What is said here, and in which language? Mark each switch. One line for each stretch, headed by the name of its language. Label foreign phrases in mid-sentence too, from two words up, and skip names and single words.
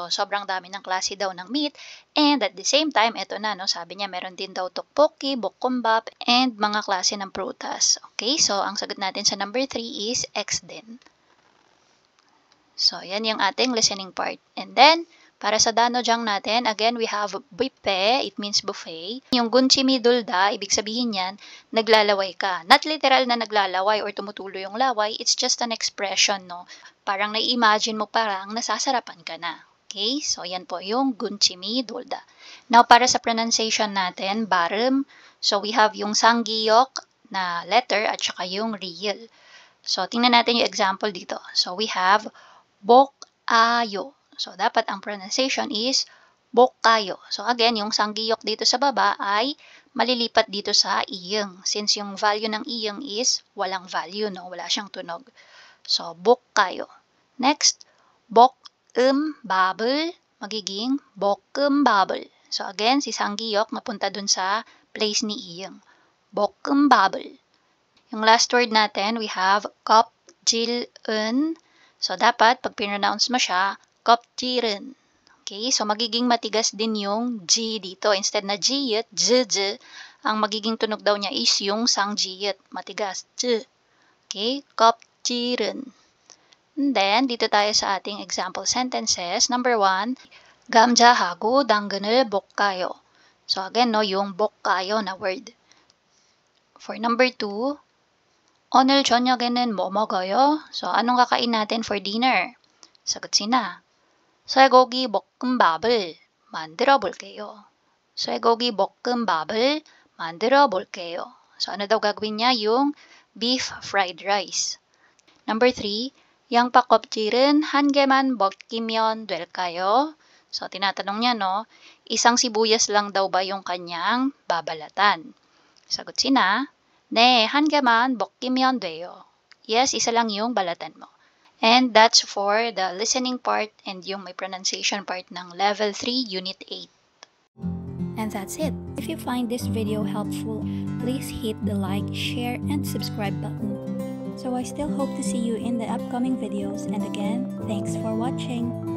Filipino: Sobrang dami ng klase daw ng meat.
English: And at the same time,
Filipino: eto na, no, sabi niya meron din daw tteokbokki, bokkeumbap, and mga klase ng prutas. Okay, so ang sagot natin sa number 3 is X din. So, yan yung ating
English: listening part. And then,
Filipino: para sa danojang natin,
English: again, we have buffet, it means buffet.
Filipino: Yung gunchimi dulda, ibig sabihin yan, naglalaway ka.
English: Not literal
Filipino: na naglalaway or tumutulo yung laway,
English: it's just an expression, no?
Filipino: Parang nai-imagine mo parang nasasarapan ka na. Okay? So, yan po yung gunchimi dulda. Now, para sa pronunciation natin, barem. So,
English: we have
Filipino: yung sanggiyok na letter at saka yung real. So, tingnan natin yung example dito. So,
English: we have
Filipino: bokayo. So, dapat ang pronunciation is bokayo. So, again, yung sanggiyok dito sa baba ay malilipat dito sa iyeng. Since yung value ng iyeng is walang value, no? Wala siyang tunog. So, bokayo. Next, bokkeumbabel, magiging bokkeumbabel. So, again, si sanggiyok mapunta dun sa place ni iyeng. Bokkeumbabel. Yung last word natin,
English: we have kopjilun.
Filipino: So, dapat, pag pronounce mo siya, kopjiren. Okay, so magiging matigas din yung G dito. Instead na G-yet, J-J, ang magiging tunog daw niya is yung sang G-yet, matigas, J. Okay, kopjiren. And then, dito tayo sa ating
English: example sentences. Number 1,
Korean: 감자하고 당근을 볶아요.
Filipino: So again, no, yung 볶아요 na word.
English: For number 2,
Korean: 오늘 저녁에는 뭐 먹어요?
Filipino: So, anong kakain natin
English: for dinner?
Filipino: Sagot sina.
Korean: 쇠고기 볶음밥을 만들어 볼게요. 쇠고기 볶음밥을 만들어 볼게요.
Filipino: So, ano daw gagawin niya? Yung
English: beef fried rice. Number 3,
Korean: 양파껍질은 한 개만 벗기면 될까요?
Filipino: So, tinatanong niya, no? Isang sibuyas lang daw ba yung kanyang babalatan? Sagot sina.
Korean: 네, 한 개만 벗기면 돼요.
Filipino: Yes, isa lang yung balatan mo.
English: And that's for the listening part and
Filipino: yung may
English: pronunciation part ng Level 3, Unit 8. And that's it. If you find this video helpful, please hit the like, share, and subscribe button. So I still hope to see you in the upcoming videos, and again, thanks for watching.